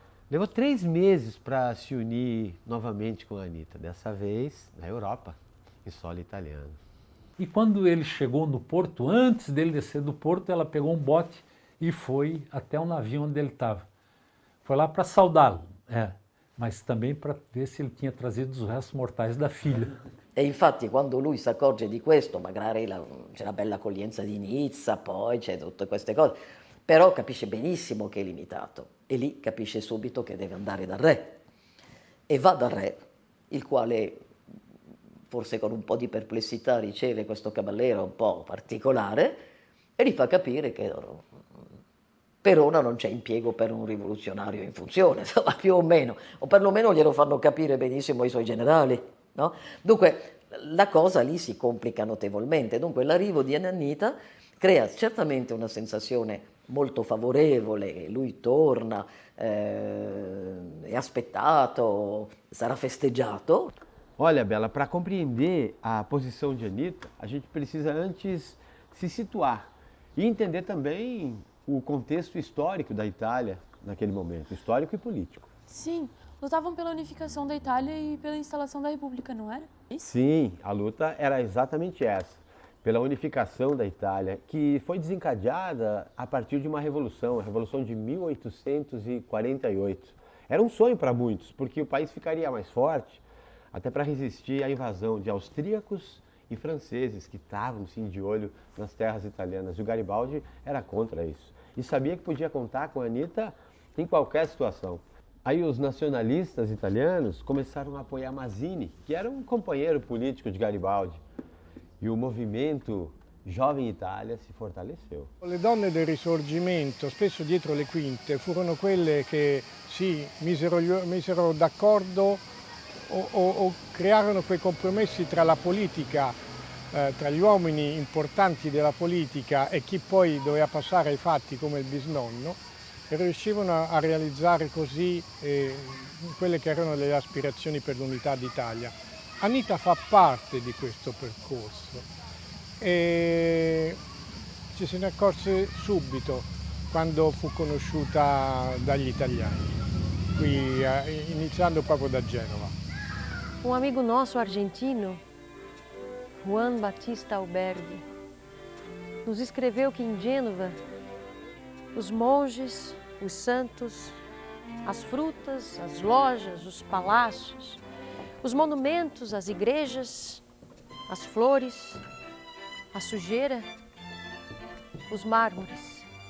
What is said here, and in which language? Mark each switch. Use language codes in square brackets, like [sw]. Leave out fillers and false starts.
[pt] Levou 3 meses para se unir novamente com a Anitta, dessa vez na Europa, em solo italiano. E quando ele chegou no porto, antes dele descer do porto, ela pegou um bote e foi até o navio onde ele estava. Foi lá para saudá-lo, mas também para ver se ele tinha trazido os restos mortais da filha. [it] E infatti quando lui si accorge di questo, magari c'è la bella accoglienza di Nizza, poi c'è tutte queste cose, però capisce benissimo che è limitato e lì capisce subito che deve andare dal re. E va dal re, il quale forse con un po' di perplessità riceve questo cavaliere un po' particolare e gli fa capire che per ora non c'è impiego per un rivoluzionario in funzione, insomma, più o meno, o perlomeno glielo fanno capire benissimo i suoi generali, no? Dunque la cosa lì si complica notevolmente, dunque l'arrivo di Anitta crea certamente una sensazione molto favorevole, lui torna, è aspettato, sarà festeggiato. [pt] Olha, Bela, para compreender a posição de Anitta, a gente precisa antes se situar e entender também o contexto histórico da Itália naquele momento, histórico e político. Sim, lutavam pela unificação da Itália e pela instalação da República, não era? Isso? Sim, a luta era exatamente essa, pela unificação da Itália, que foi desencadeada a partir de uma revolução, a Revolução de 1848. Era um sonho para muitos, porque o país ficaria mais forte, até para resistir à invasão de austríacos e franceses que estavam sim de olho nas terras italianas. E o Garibaldi era contra isso. E sabia que podia contar com a Anitta em qualquer situação. Aí os nacionalistas italianos começaram a apoiar Mazzini, que era um companheiro político de Garibaldi. E o movimento Jovem Itália si fortaleceu. [it] Le donne del Risorgimento, spesso dietro le quinte, furono quelle che si misero d'accordo o crearono quei compromessi tra la politica, tra gli uomini importanti della politica e chi poi doveva passare ai fatti come il bisnonno, e riuscivano a realizzare così quelle che erano le aspirazioni per l'unità d'Italia. Anitta fa parte di questo percorso e ci se ne accorse subito quando fu conosciuta dagli italiani, qui iniziando proprio da Genova. [pt] Um amigo nosso argentino, Juan Batista Alberdi, nos escreveu que em Gênova os monges, os santos, as frutas, as lojas, os palácios, os monumentos, as igrejas, as flores, a sujeira, os mármores.